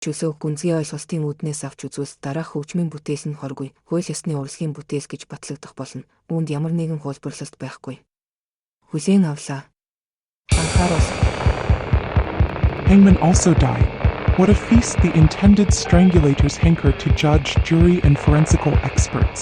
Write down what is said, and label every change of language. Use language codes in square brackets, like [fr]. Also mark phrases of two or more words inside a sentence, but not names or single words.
[mn] Чүсөө гүнзгий ойлголтын үүднээс авч үзвэл дараах хөгжмийн бүтээл нь хоргүй, хууль ёсны урлагийн бүтээл гэж батлагдах болно. Үүнд ямар нэгэн хуулбарлалт байхгүй. Хүлээн авлаа. Анхааруул. [en] Hangmen also die. What a feast the intended strangulators hanker to judge, jury, and forensical experts.